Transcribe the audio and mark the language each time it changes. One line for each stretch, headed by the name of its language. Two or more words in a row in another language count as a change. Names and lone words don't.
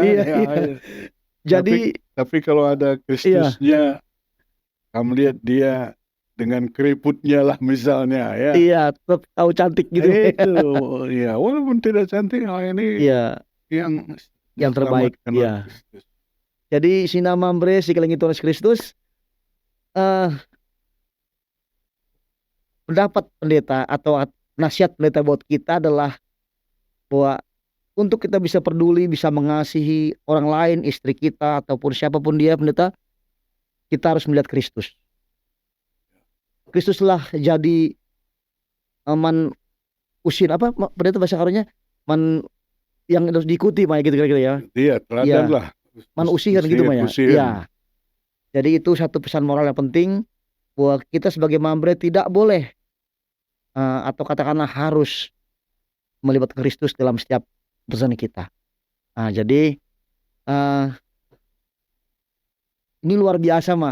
Indonesian: Iya. Jadi Tapi kalau ada Kristusnya, kamu lihat dia dengan keriputnya lah misalnya ya. iya, tetap tahu cantik gitu. Itu ya walaupun tidak cantik, ini Iya, yang terbaik. diselamatkan oleh Iya. Kristus. Jadi Sina Mambre
Batak Karo: si kelingi Tuhan
Indonesian: Yesus Kristus pendapat pendeta atau nasihat pendeta buat kita adalah bahwa untuk kita bisa peduli, bisa mengasihi orang lain, istri kita ataupun siapapun dia pendeta, kita harus melihat Kristus. Kristuslah jadi
Batak Karo: man usin
Indonesian: apa pendeta bahasa karunya man yang harus diikuti mah gitu kira-kira ya. Iya, teladan lah.
Batak Karo: Man usihan
Indonesian: gitu mah ya. Iya. Jadi itu satu pesan moral yang penting bahwa kita sebagai Mambre tidak boleh atau katakanlah harus melibat Kristus dalam setiap pesan kita. Nah, jadi ini luar biasa mah.